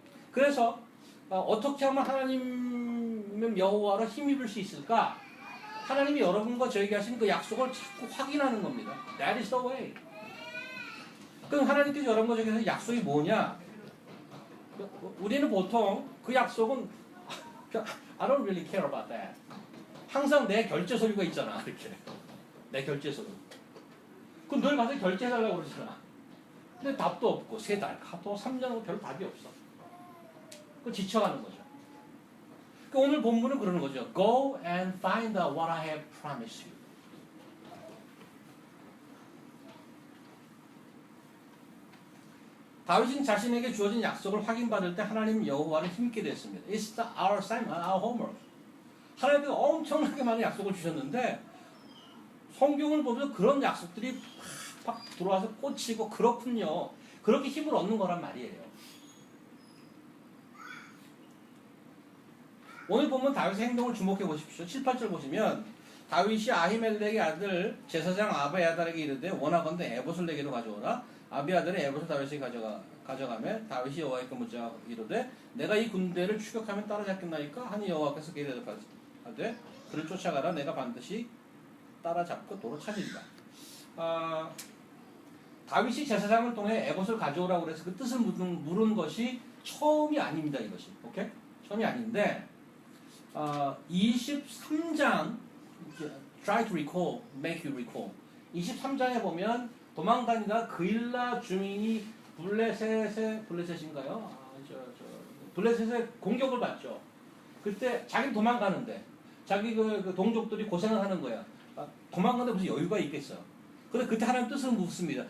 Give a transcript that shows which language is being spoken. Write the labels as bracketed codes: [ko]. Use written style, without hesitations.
[ko] 그래서 어떻게 하면 하나님 여호와를 힘입을 수 있을까? 하나님이 여러분과 저에게 하신 그 약속을 자꾸 확인하는 겁니다. [en] That is the way. [ko] 그럼 하나님께서 여러분과 저에게 하신 약속이 뭐냐? 우리는 보통 그 약속은 [en] I don't really care about that. [ko] 항상 내 결제 서류가 있잖아. 이렇게. 내 결제 서류. 그럼 늘 가서 결제해달라고 그러잖아. 근데 답도 없고 3달, 또 3년 하고 별 답이 없어. 그 지쳐가는 거죠. 그 오늘 본문은 그러는 거죠. [en] Go and find out what I have promised you. [ko] 다윗은 자신에게 주어진 약속을 확인받을 때 하나님 여호와를 힘있게 됐습니다. [en] It's our assignment, our homework. [ko] 하나님께서 엄청나게 많은 약속을 주셨는데 성경을 보면서 그런 약속들이 팍 들어와서 꽂히고 그렇군요. 그렇게 힘을 얻는 거란 말이에요. 오늘 보면 다윗의 행동을 주목해 보십시오. 7, 8절 보시면 다윗이 아히멜렉의 아들 제사장 아비아달에게 이르되 원하건대 에봇을 내게로 가져오라. 아비아달은 에봇을 다윗에게 가져가며 다윗이 여호와께 묻자 이르되 내가 이 군대를 추격하면 따라잡겠나이까 하니 여호와께서 그에게 대답하되 그를 쫓아가라. 내가 반드시 따라잡고 도로 찾으리라. 다윗이 제사장을 통해 에봇을 가져오라고 그래서 그 뜻을 물은 것이 처음이 아닙니다. 이것이. 오케이? 처음이 아닌데 23장 [en] try to recall, make you recall. [ko] 23장에 보면 도망다니다 그일라 주민이 블레셋인가요? 블레셋의 공격을 받죠. 그때 자기 도망가는데 자기 그 동족들이 고생을 하는 거야. 도망가는데 무슨 여유가 있겠어. 근데 그때 하나님 뜻을 묻습니다.